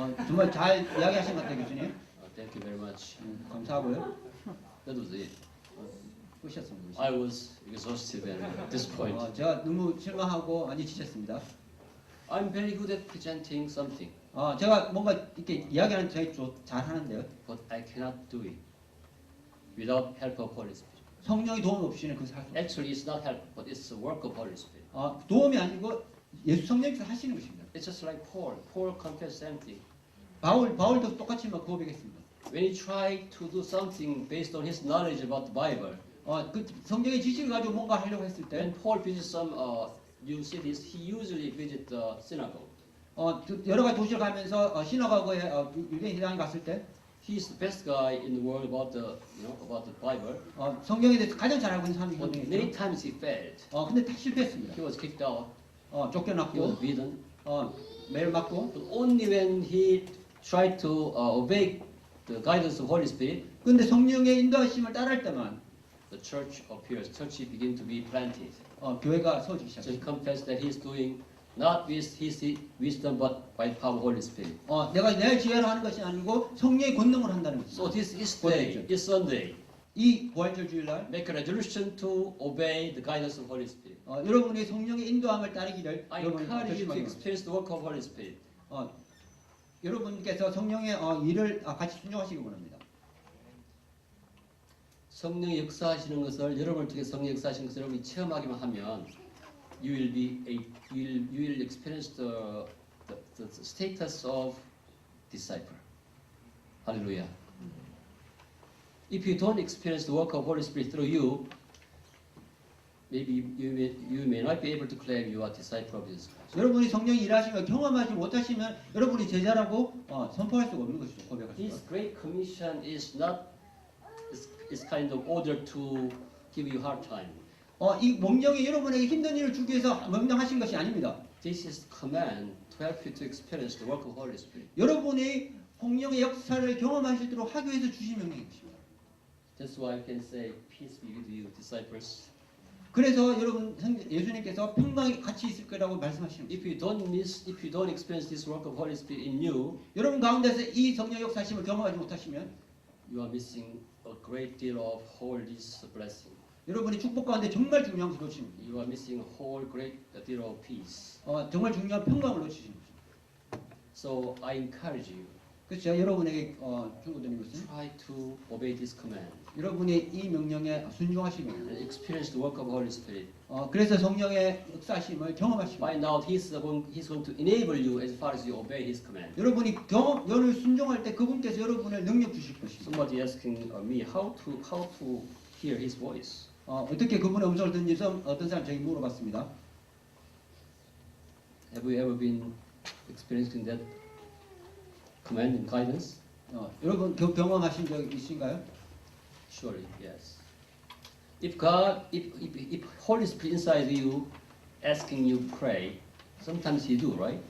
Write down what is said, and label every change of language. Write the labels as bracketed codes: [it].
[ko] 정말 잘 이야기하신 것 같아요, 교수님. [en] Thank you very much. [ko] 감사하고요. [en] That was it. [ko] 끝이었습니다. [en] I was exhausted and disappointed. [ko] 제가 너무 실망하고 많이 지쳤습니다. [en] I'm very good at presenting something, [ko] 제가 뭔가 이렇게 이야기하는 되게 잘 하는데요. [en] but I cannot do it without help of Holy Spirit. [ko] 성령의 도움 없이는 그것을 할 수 없어요. [en] Actually, it's not help, but it's the work of Holy Spirit. [ko] 도움이 아니고 예수 성령께서 하시는 것입니다. [en] It's just like Paul. Paul confessed the same thing. [ko] 바울도 똑같이 고백했습니다. [en] When he tried to do something based on his knowledge about the Bible, [ko] 그 성경의 지식을 가지고 뭔가 하려고 했을 때 [en] when Paul visits some new cities, he usually visits the synagogue. [ko] 여러 가지 도시를 가면서 시나고그에 유대인 회당에 갔을 때 [en] He's the best guy in the world about the Bible. [ko] 성경에 대해서 가장 잘 알고 있는 사람이 [en] But [ko] 성경이죠. [en] many times he failed. [ko] 근데 다 실패했습니다. [en] He was kicked out. He was [ko] 쫓겨났고 [en] beaten. [ko] 매를 맞고 [en] But only when he tried to obey the guidance of Holy Spirit, [ko] 근데 성령의 인도하심을 따를 때만 [en] the church appears. Church begin to be planted. [ko] 교회가 서지기 [en] So he [ko] 시작합니다. [en] confessed that he's doing not with his wisdom but by the power of Holy Spirit. [ko] 내가 내 지혜로 하는 것이 아니고 성령의 권능을 한다는 [en] So [ko] 것입니다. [en] this is day, is Sunday. [ko] 이 부활절 주일날 [en] make a resolution to obey the guidance of Holy Spirit. [ko] 여러분이 성령의 인도함을 따르기를 [en] I [ko] 여러분 [en] encourage you to [ko] 결심하기 바랍니다. [en] experience the work of Holy Spirit. [ko] 여러분께서 성령의 일을 같이 순종하시기 원합니다. 성령이 역사하시는 것을 여러분을 통해 성령 역사하시는 것을 여러분이 체험하기만 하면 [en] you will experience the status of disciple. Hallelujah. If you don't experience the work of Holy Spirit through you, maybe you may not be able to claim you are disciple of Jesus Christ. [ko] 여러분이 성령이 일하시는 걸 경험하지 못하시면 여러분이 제자라고 선포할 수가 없는 것이죠. 고백할 수가. [en] This great commission is not is kind of order to give you hard time. [ko] 이 명령이 여러분에게 힘든 일을 주기 위해서 명령하신 것이 아닙니다. [en] This is command to help you to experience the work of Holy Spirit. [ko] 여러분이 성령의 역사를 경험하실 수 있도록 하기 위해서 주신 명령입니다. [en] That's why I can say, peace be with you, disciples. [ko] 그래서 여러분 예수님께서 평강이 같이 있을 거라고 말씀하시는 거예요. [en] If you don't experience this work of Holy Spirit in you, [ko] 여러분 가운데서 이 성령 역사심을 경험하지 못하시면 [en] you are missing a great deal of holiness blessing. [ko] 여러분이 축복 가운데 정말 중요한 것을 놓치는 거예요. [en] You are missing a whole great deal of peace. [ko] 정말 중요한 평강을 놓치시는 거죠. [en] So I encourage you, [ko] 그래서 제가 여러분에게 충고드리는 것은 [en] try to obey this command [ko] 여러분이 이 명령에 순종하시면 [en] and experience the work of Holy Spirit. [ko] 그래서 성령의 역사심을 경험하시고 [en] Find out He's going to enable you as far as you obey His command. [ko] 여러분이 여를 순종할 때 그분께서 여러분을 능력 주실 것입니다. [en] Somebody asking me how to hear His voice. [ko] 어떻게 그분의 음성을 듣는지 어떤 사람 저에게 물어봤습니다. [en] Have you ever been experiencing that command and guidance? [ko] 여러분 경험하신 적 있으신가요? [en] Surely, yes. If Holy Spirit inside you asking you pray, sometimes He do, right?